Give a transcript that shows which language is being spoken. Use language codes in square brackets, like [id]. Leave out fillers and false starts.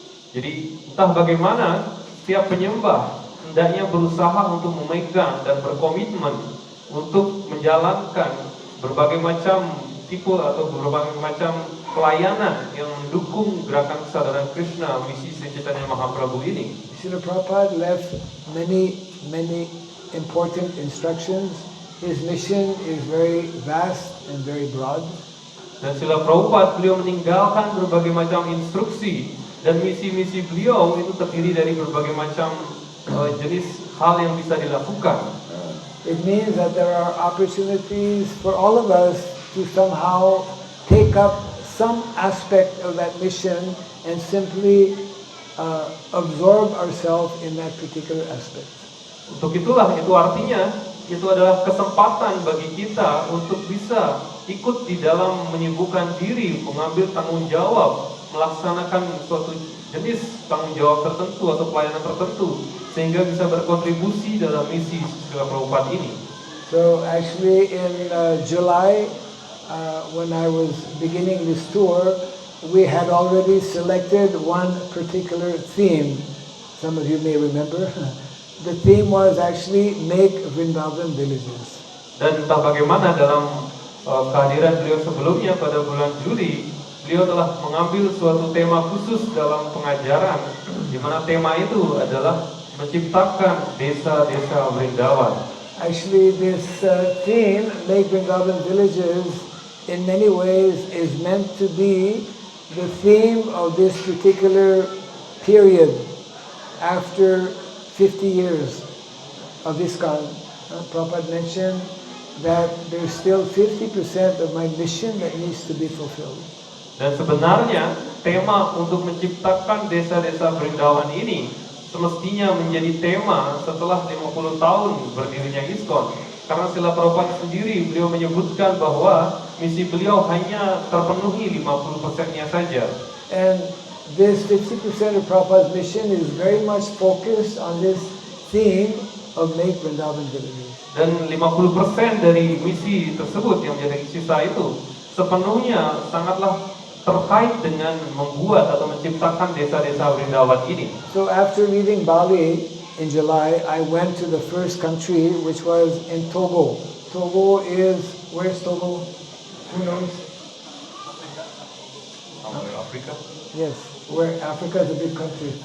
[id] Jadi entah bagaimana setiap penyembah hendaknya berusaha untuk memegang dan berkomitmen untuk menjalankan berbagai macam tipe atau berbagai macam pelayanan yang mendukung gerakan kesadaran Krishna misi Sri Chaitanya Mahaprabhu ini. [en] Srila Prabhupada left many important instructions. His mission is very vast and very broad. [id] Dan Srila Prabhupada beliau meninggalkan berbagai macam instruksi dan misi-misi beliau itu terdiri dari berbagai macam jenis hal yang bisa dilakukan. [en] It means that there are opportunities for all of us to somehow take up some aspect of that mission and simply absorb ourselves in that particular aspect. [id] Untuk itulah, itu artinya, itu adalah kesempatan bagi kita untuk bisa ikut di dalam menyibukkan diri, mengambil tanggung jawab, melaksanakan suatu jenis tanggung jawab tertentu atau pelayanan tertentu, sehingga bisa berkontribusi dalam misi Srila Prabhupada ini. [en] So actually in July, when I was beginning this tour, we had already selected one particular theme. Some of you may remember. The theme was actually make Vrindavan villages. [id] Dan entah bagaimana dalam kehadiran beliau sebelumnya pada bulan Juli, beliau telah mengambil suatu tema khusus dalam pengajaran, di mana tema itu adalah menciptakan desa-desa Vrindavan. [en] Actually, this theme, make Vrindavan villages, in many ways is meant to be the theme of this particular period after 50 years of ISKCON. Prabhupada mentioned that there's still 50% of my mission that needs to be fulfilled. [id] Dan sebenarnya tema untuk menciptakan desa-desa Vrindavan ini semestinya menjadi tema setelah 50 tahun berdirinya ISKCON. Karena Srila Prabhupada sendiri, beliau menyebutkan bahwa misi beliau hanya terpenuhi 50%-nya saja. [en] And this 50% of Prabhupada's mission is very much focused on this theme of make Vrindavan villages. [id] Dan 50% dari misi tersebut yang menjadi sisa itu sepenuhnya sangatlah terkait dengan membuat atau menciptakan desa-desa Vrindavan ini. [en] So after leaving Bali in July, I went to the first country, which was in Togo. Togo is, where's Togo? Who knows? [id] Afrika? [en] Yes, where Africa is a big country.